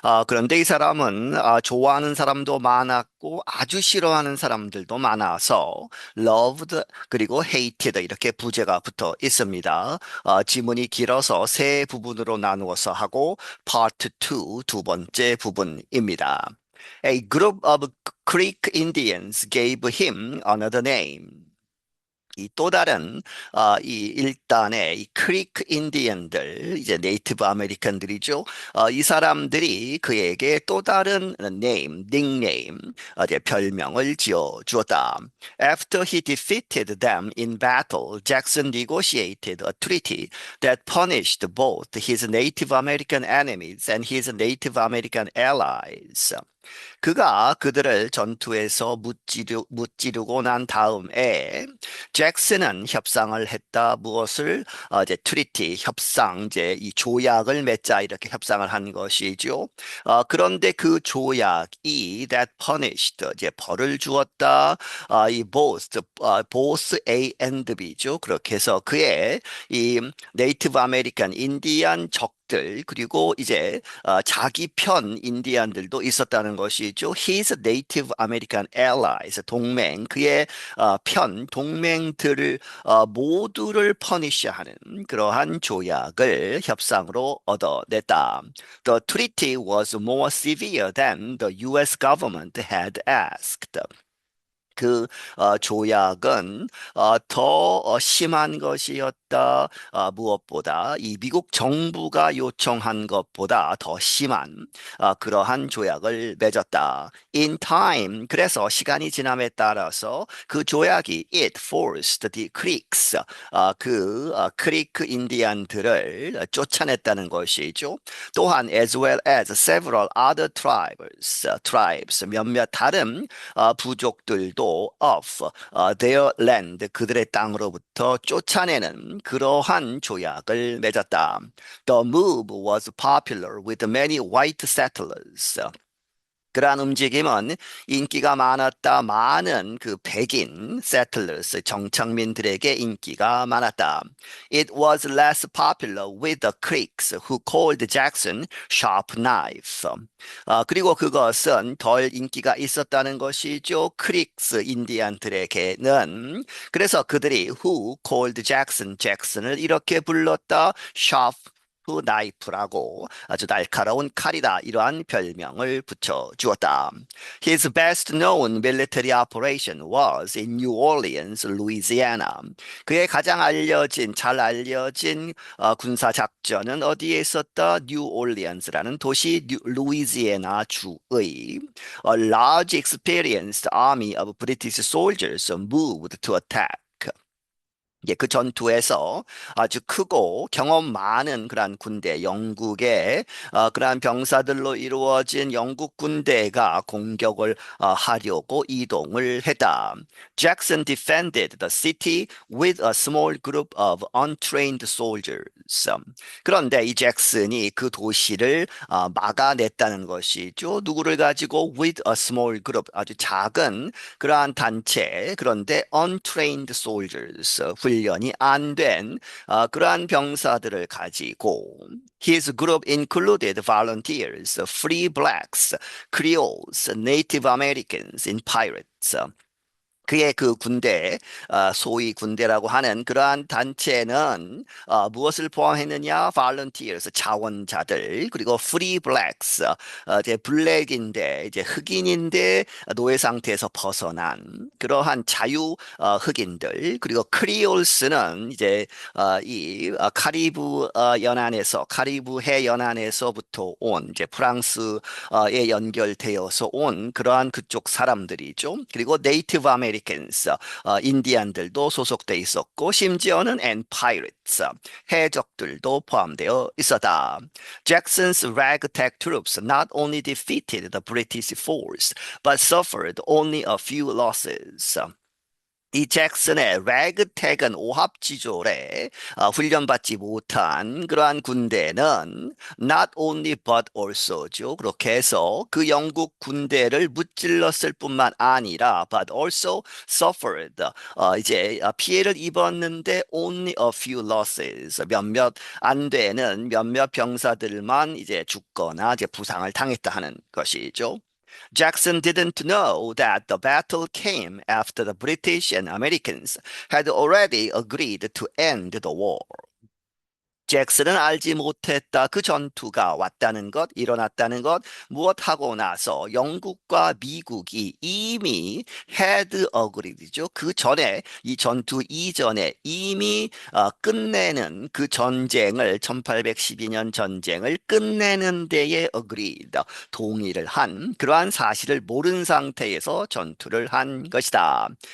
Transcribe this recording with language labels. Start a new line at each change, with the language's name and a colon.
Korean: 그런데 이 사람은 좋아하는 사람도 많았고 아주 싫어하는 사람들도 많아서 Loved 그리고 Hated 이렇게 부제가 붙어 있습니다. 지문이 길어서 세 부분으로 나누어서 하고 Part 2 두 번째 부분입니다.
English: A group of Creek Indians gave him another name.
Korean: 이 또 다른 이 일단의 이 크리크 인디언들 이제 네이티브 아메리칸들이죠. 이 사람들이 그에게 또 다른 네임, 닉네임, 이제 별명을 지어 주었다.
English: After he defeated them in battle, Jackson negotiated a treaty that punished both his Native American enemies and his Native American allies.
Korean: 그가 그들을 전투에서 무찌르고 난 다음에 잭슨은 협상을 했다. 무엇을 이제 트리티 협상 이제 이 조약을 맺자 이렇게 협상을 한 것이죠. 그런데 그 조약이
English: that punished
Korean: 이제 벌을 주었다. 이
English: both A and B
Korean: 죠. 그렇게 해서 그의 이 네이티브 아메리칸 인디안 적들 그리고 이제 자기 편 인디안들도 있었다는 것이죠.
English: His Native American allies,
Korean: 동맹, 그의 편, 동맹들을 모두를 퍼니시하는 그러한 조약을 협상으로 얻어냈다.
English: The treaty was more severe than the US government had asked.
Korean: 그 조약은 더 심한 것이었다. 무엇보다 이 미국 정부가 요청한 것보다 더 심한 그러한 조약을 맺었다.
English: In time,
Korean: 그래서 시간이 지남에 따라서 그 조약이
English: it forced the Creeks,
Korean: 크리크 인디안들을 쫓아냈다는 것이죠. 또한
English: as well as several other tribes
Korean: 몇몇 다른 부족들도
English: of their land
Korean: 그들의 땅으로부터 쫓아내는 그러한 조약을 맺었다.
English: The move was popular with many white settlers.
Korean: 그러한 움직임은 인기가 많았다. 많은 그 백인 settlers, 정착민들에게 인기가 많았다.
English: It was less popular with the Creeks who called Jackson sharp knife.
Korean: 그리고 그것은 덜 인기가 있었다는 것이죠. 크릭스 인디안들에게는. 그래서 그들이
English: who called Jackson,
Korean: 잭슨을 이렇게 불렀다. sharp 나이프라고 아주 날카로운 칼이다 이러한 별명을 붙여 주었다.
English: His best known military operation was in New Orleans, Louisiana.
Korean: 그의 가장 잘 알려진 군사 작전은 어디에 있었다? 뉴올리언스라는 도시 루이지애나 주의
English: A large experienced army of British soldiers moved to attack.
Korean: 예, 그 전투에서 아주 크고 경험 많은 그러한 군대, 영국의 그러한 병사들로 이루어진 영국 군대가 공격을 하려고 이동을 했다.
English: Jackson defended the city with a small group of untrained soldiers.
Korean: 그런데 이 잭슨이 그 도시를 막아냈다는 것이죠. 누구를 가지고
English: with a small group,
Korean: 아주 작은 그러한 단체, 그런데
English: untrained soldiers,
Korean: 훈련이 안 된 그러한 병사들을 가지고
English: His group included volunteers, free blacks, Creoles, Native Americans, and pirates.
Korean: 그의 그 군대, 소위 군대라고 하는 그러한 단체는 무엇을 포함했느냐? volunteers, 자원자들, 그리고 free blacks, 이제 블랙인데, 이제 흑인인데 노예 상태에서 벗어난 그러한 자유 흑인들, 그리고 크리올스는 이제 이 카리브 연안에서, 카리브해 연안에서부터 온 이제 프랑스에 연결되어서 온 그러한 그쪽 사람들이죠. 그리고 네이티브 아메리칸스, 인디안들도 소속돼 있었고 심지어는
English: and pirates,
Korean: 해적들도 포함되어 있었다.
English: Jackson's ragtag troops not only defeated the British force but suffered only a few losses.
Korean: 이 잭슨의 레그태근 오합지졸에 훈련받지 못한 그러한 군대는
English: not only but also
Korean: 죠. 그렇게 해서 그 영국 군대를 무찔렀을 뿐만 아니라
English: but also suffered
Korean: 이제 피해를 입었는데
English: only a few losses
Korean: 몇몇 안 되는 몇몇 병사들만 이제 죽거나 이제 부상을 당했다 하는 것이죠.
English: Jackson didn't know that the battle came after the British and Americans had already agreed to end the war.
Korean: 잭슨은 알지 못했다. 그 전투가 왔다는 것, 일어났다는 것, 무엇하고 나서 영국과 미국이 이미
English: had agreed
Korean: 죠. 그 전에, 이 전투 이전에 이미 끝내는 그 전쟁을, 1812년 전쟁을 끝내는 데에 agreed, 동의를 한, 그러한 사실을 모른 상태에서 전투를 한 것이다.